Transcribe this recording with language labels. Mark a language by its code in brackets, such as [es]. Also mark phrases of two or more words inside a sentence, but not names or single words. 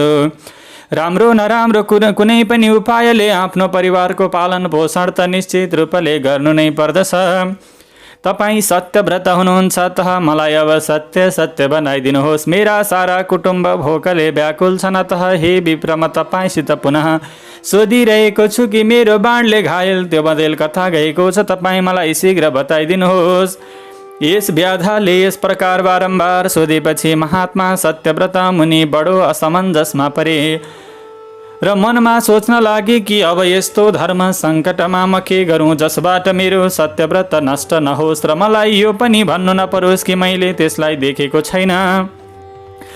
[ne] राम्रो नराम्रो कुनै पनि उपायले आफ्नो परिवारको पालन पोषण त निश्चित रूपले गर्नु नै पर्दछ। तपाईँ सत्यव्रत हुनुहुन्छ, अतः मलाई अब सत्य सत्य बनाइदिनुहोस्। मेरा सारा कुटुम्ब भोकले व्याकुल छन्, अतः हे विप्र, म तपाईँसित पुनः सोधिरहेको छु कि मेरो बाणले घायल त्यो बँदेल कता गएको छ? तपाईँ मलाई शीघ्र बताइदिनुहोस्। यस व्याधाले यस प्रकार बारम्बार सोधेपछि महात्मा सत्यव्रत मुनि बडो असमञ्जसमा परे र मनमा सोच्न लागे कि अब यस्तो धर्म सङ्कटमा म के गरौँ जसबाट मेरो सत्यव्रत नष्ट नहोस् र मलाई यो पनि भन्नु नपरोस् कि मैले त्यसलाई देखेको छैन।